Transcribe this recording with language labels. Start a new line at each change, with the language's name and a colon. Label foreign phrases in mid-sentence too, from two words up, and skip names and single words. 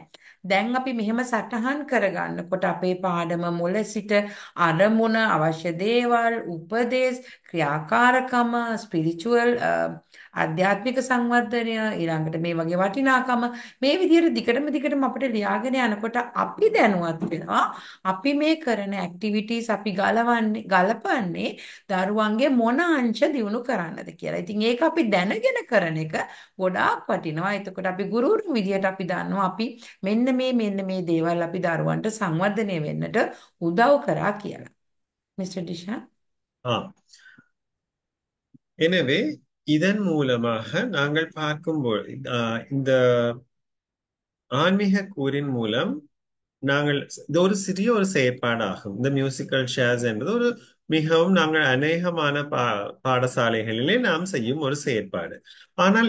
Sinhala: දැන් අපි මෙහෙම සටහන් කරගන්නකොට අපේ පාඩම මුල සිට අරමුණ අවශ්‍ය දේවල් උපදේශ ක්‍රියාකාරකම ස්පිරිචුවල් ආධ්‍යාත්මික සංවර්ධනය ඊළඟට මේ වගේ වටිනාකම මේ විදිහට දිගටම අපිට ලියාගෙන යනකොට අපි දැනුවත් වෙනවා අපි මේ කරන ඇක්ටිවිටීස් අපි ගලපන්නේ දරුවන්ගේ මොන අංශ දියුණු කරන්නද කියලා. ඉතින් ඒක අපි දැනගෙන කරන එක ගොඩාක් වටිනවා. එතකොට අපි ගුරුවරුන් විදියට අපි දන්නවා අපි මෙන්න මේ දේවල් අපි දරුවන්ට සංවර්ධනය වෙන්නට උදව් කරා කියලා.
Tamil: மிஸ்டர் டிஷா எனவே இதன் மூலமாக நாங்கள் பார்க்கும்போது இந்த ஆன்மீக கூறின் மூலம் நாங்கள் இது ஒரு சிறிய ஒரு செயற்பாடாகும் இந்த
English: musical chairs
Tamil: என்பது ஒரு மிகவும் நாங்கள் அநேகமான பாடசாலைகளிலே நாம் செய்யும் ஒரு செயற்பாடு ஆனால்